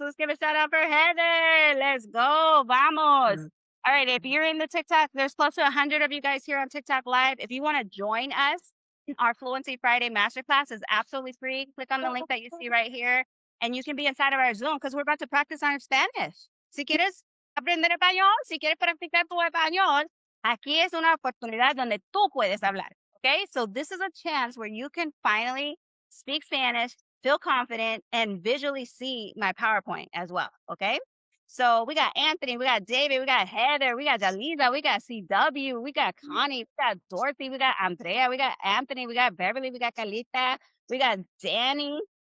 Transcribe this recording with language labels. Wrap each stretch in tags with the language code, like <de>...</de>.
<en>Let's give a shout out for Heather. Let's go. Vamos. All right, if you're in the TikTok, there's close to 100 of you guys here on TikTok Live. If you want to join us, our Fluency Friday Masterclass is absolutely free. Click on the link that you see right here, and you can be inside of our Zoom because we're about to practice on Spanish.</en> <es>Si quieres aprender español, si quieres practicar tu español, aquí es una oportunidad donde tú puedes hablar.</es> <en>Okay, so this is a chance where you can finally speak Spanish, feel confident, and visually see my PowerPoint as well. Okay. So we got Anthony, we got David, we got Heather, we got Jalisa, we got CW, we got Connie, we got Dorothy, we got Andrea, we got Anthony, we got Beverly, we got Calita, we got Danny.</en>